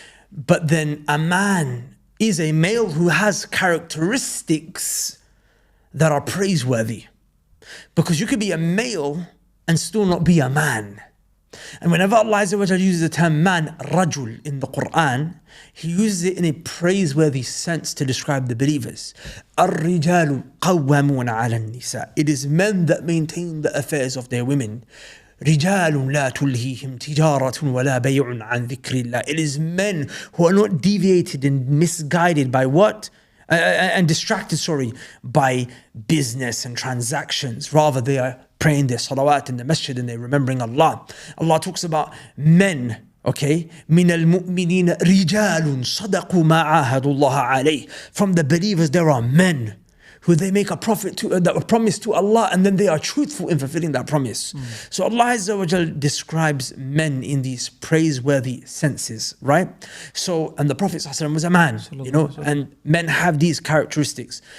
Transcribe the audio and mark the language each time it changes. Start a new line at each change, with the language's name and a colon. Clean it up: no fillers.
English: But then a man is a male who has characteristics that are praiseworthy. Because you could be a male and still not be a man. And whenever Allah Azza wa Jalla uses the term man, rajul, in the Quran, He uses it in a praiseworthy sense to describe the believers.
Arabic: الرجال قوامون على النساء.
English: It is men that maintain the affairs of their women.
Arabic: رجال لا تلهيهم تجارة ولا بيع عن ذكر الله.
English: It is men who are not deviated and misguided by what? And distracted, by business and transactions. Rather, they are praying their salawat in the masjid and they're remembering Allah. Allah talks about men,
Arabic: Okay, من المؤمنين رجال صدقوا ما عاهدوا الله عليه.
English: From the believers there are men who they make a promise to Allah, and then they are truthful in fulfilling that promise. So Allah Azza wa Jal describes men in these praiseworthy senses, right? So, and the Prophet ﷺ was a man, you know, and men have these characteristics.